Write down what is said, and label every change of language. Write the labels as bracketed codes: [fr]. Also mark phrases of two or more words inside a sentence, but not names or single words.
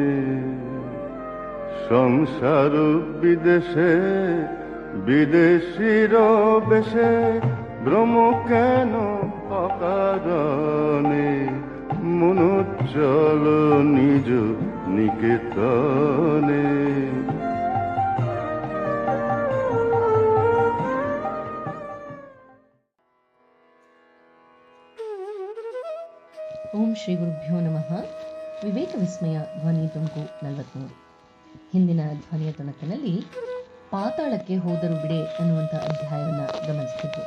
[bn] সংসার বিদেশে বিদেশির বেশে ভ্রম কেন অকারণে। মন চলো নিজ নিকেতনে। [kn] ಓಂ ಶ್ರೀ ಗುರುಭ್ಯೋ ನಮಃ. ವಿವೇಕ ವಿಸ್ಮಯ ಧ್ವನಿ ತುಣುಕು 43. ಹಿಂದಿನ ಧ್ವನಿಯ ತುಣುಕಿನಲ್ಲಿ ಪಾತಾಳಕ್ಕೆ ಹೋದರು ಬಿಡೆ ಅನ್ನುವಂಥ ಅಧ್ಯಾಯವನ್ನು ಗಮನಿಸ್ತಿದ್ವಿ.